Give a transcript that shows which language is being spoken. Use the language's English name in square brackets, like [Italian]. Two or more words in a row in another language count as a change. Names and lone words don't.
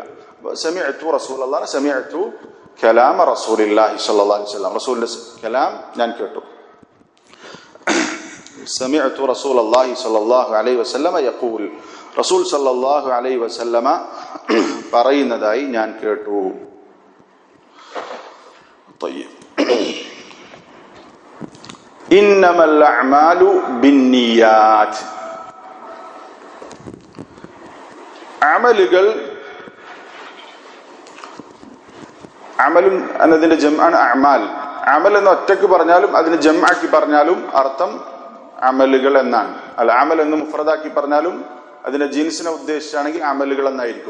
[Arabic] سمعت رسول الله، سمعت كلام رسول الله صلى الله عليه وسلم, [Malayalam] റസൂലിന്റെ കലാം ഞാൻ കേട്ടു. [Arabic] سمعت رسول الله صلى الله عليه وسلم يقول, റസൂൽ صلى الله عليه وسلم [Malayalam] പറയുന്നതായി ഞാൻ കേട്ടു. [Arabic] طيب إنما الأعمال بالنيات. [Malayalam] അമലുകൾ, അമലും എന്നതിന്റെ ജംആണ് അഅ്മാൽ. അമൽ എന്ന് ഒറ്റക്ക് പറഞ്ഞാലും അതിന് ജംആക്കി പറഞ്ഞാലും അർത്ഥം അമലുകൾ എന്നാണ്. അൽ അമൽ എന്ന് മുഫ്രദാക്കി പറഞ്ഞാലും അതിന്റെ ജിൻസിനെ ഉദ്ദേശിച്ചാണെങ്കിൽ അമലുകൾ എന്നായിരിക്കും.